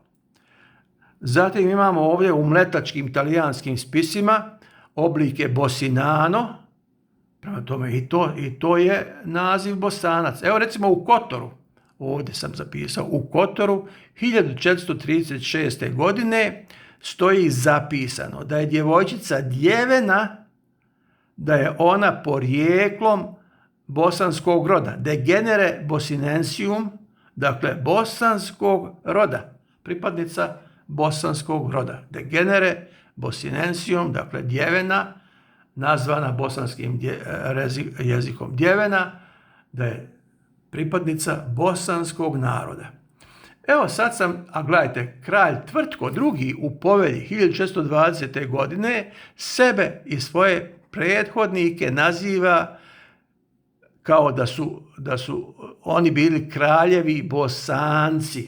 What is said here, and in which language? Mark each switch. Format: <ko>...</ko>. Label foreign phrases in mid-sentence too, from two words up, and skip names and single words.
<bs>Zatim imamo ovdje u mletačkim talijanskim spisima oblike Bosinano, prema tome i to je naziv Bosanac. Evo, recimo u Kotoru, ovdje sam zapisao, u Kotoru 1436. godine stoji zapisano da je djevojčica Djevena, da je ona porijeklom bosanskog roda,</bs> <la>de genere bosinensium,</la> <bs>dakle bosanskog roda, pripadnica bosanskog roda,</bs> <la>de genere bosinensium,</la> <bs>dakle Djevena, nazvana bosanskim jezikom Djevena, da je pripadnica bosanskog naroda. Evo, sad sam, a gledajte, kralj Tvrtko II. U Povelji 1620. godine sebe i svoje prethodnike naziva kao da su oni bili kraljevi Bosanci.</bs>